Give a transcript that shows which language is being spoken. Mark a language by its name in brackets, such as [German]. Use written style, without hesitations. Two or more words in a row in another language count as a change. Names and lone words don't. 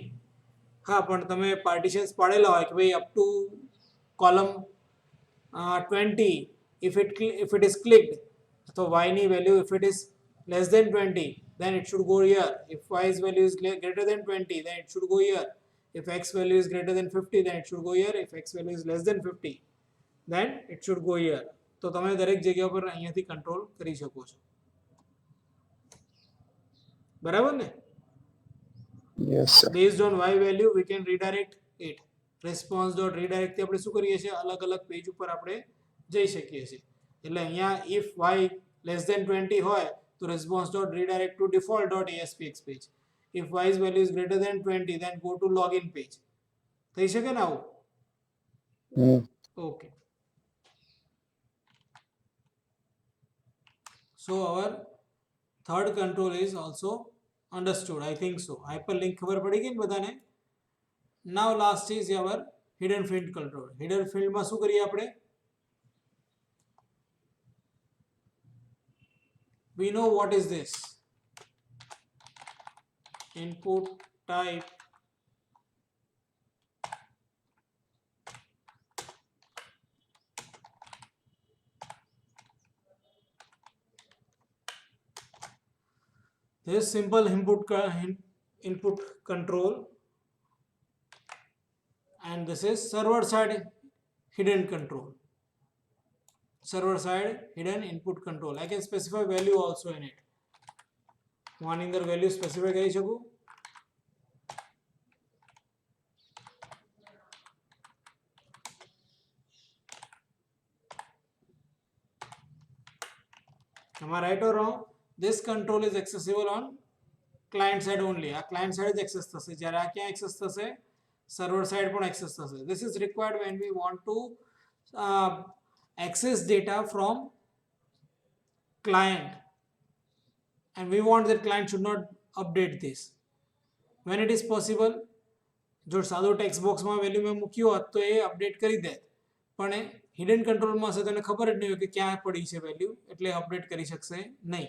[Gujarati] હા, પણ તમે પાર્ટીશન્સ પાડેલા હોય કે ભાઈ [English] up to column 20 if it is clicked, so y ની વેલ્યુ if it is less than 20 then it should go here. If y's value is greater than 20 then it should go here. If x value is greater than 50 then it should go here. If x value is less than 50 then it should go here. [Gujarati] તો તમે દરેક જગ્યા પર અહીંયાથી કંટ્રોલ કરી શકો છો. બરાબર ને? [English] yes sir Based on y value we can redirect it. [Gujarati] response.redirect થી આપણે શું કરીએ છીએ? અલગ અલગ પેજ ઉપર આપણે જઈ શકીએ છીએ. એટલે અહીંયા [English] if y less than 20 [Gujarati] હોય તો [English] response.redirect to default.aspx page. If y's value is greater than 20 then go to login page. [Gujarati] થઈ શકે ને આવું? [English] Okay. So our third control is also understood. I think so. [Gujarati] Hyperlink ખબર પડી ગઈ ને બધાને? [English] Now last is our hidden field control. Hidden field [Gujarati] માં શું કરીએ આપણે? [English] We know what is this. Input type this simple input control and this is server side hidden control. Server side hidden input control. I can specify value also in it. [Gujarati] હું આની અંદર [English] value specify [Gujarati] કરી શકું. [English] Am I right or wrong? This control is accessible on client side only. [Gujarati] આ [English] client side [Gujarati] જ access થશે. જ્યારે આ ક્યાં access થશે? [English] Server side [Gujarati] પણ access થશે. [English] This is required when we want to access data from client and we want that client should not update this. When it is possible, [Gujarati] જો સાદો [English] text boxમાં [Gujarati] વેલ્યુ મેં મૂક્યો હોત તો એ અપડેટ કરી દે, પણ એ [English] hidden controlમાં [Gujarati] હશે તેને ખબર જ નહીં હોય કે ક્યાં પડી છે વેલ્યુ, એટલે અપડેટ કરી શકશે નહીં.